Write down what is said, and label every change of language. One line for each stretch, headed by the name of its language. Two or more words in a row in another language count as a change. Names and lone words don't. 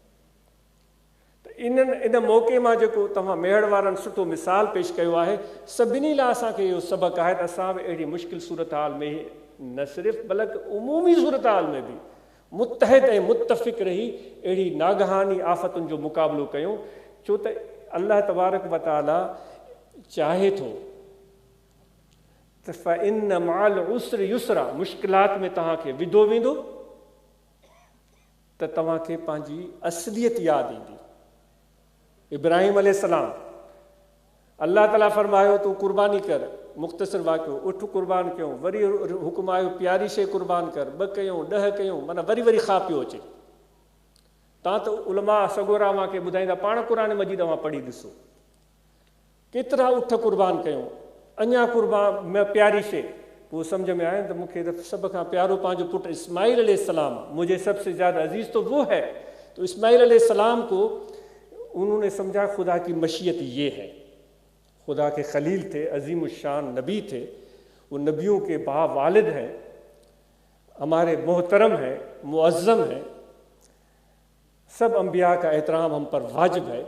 Sindhi: त इन मौक़े मां जेको तव्हां मेहड़ वारनि सुठो मिसाल पेश कयो आहे, सभिनी लाइ असांखे इहो सबक़ु आहे त असां बि अहिड़ी मुश्किल सूरत हाल में न सिर्फ़ु बल्कि उमूमी सूरत हाल में बि मुत्तहिद ऐं मुत्तफ़िक़ रही अहिड़ी नागहानी आफ़तुनि जो मुक़ाबिलो कयूं। छो त
Arabic: الله تبارك وتعالى
Sindhi: चाहे थो त
Arabic: فإن مع العسر يسرا,
Sindhi: मुश्किलात में तव्हांखे विधो वेंदो त तव्हांखे पंहिंजी असलियत यादि ईंदी। इब्राहिम अलैहिस्सलाम, अल्लाह ताला फरमायो तूं कुर्बानी कर, मुख़्तसिर वाक़ियो, उठ कुर्बान कयूं, वरी हुकुम आयो प्यारी शइ कुर्बान कर, 2 कयूं 10 कयूं, माना वरी ख़ा पियो अचे। तव्हां त उलमा सगोरा मूंखे ॿुधाईंदा, पाण क़ुरान मजीद तव्हां पढ़ी ॾिसो, केतिरा उठ कुर्बान कयूं, अञा कुर्बान प्यारी शइ। पोइ सम्झ में आया त मूंखे त सभ खां प्यारो पंहिंजो पुटु इस्माइल अलैहिस्सलाम,
Urdu: مجھے سب سے زیادہ عزیز تو وہ ہے. تو اسماعیل علیہ السلام کو انہوں نے سمجھا خدا کی مشیت یہ ہے. خدا کے خلیل تھے، عظیم شان نبی تھے، وہ نبیوں کے باوالد ہیں، ہمارے محترم ہیں، معظم ہیں، سب انبیا کا احترام ہم پر واجب ہے.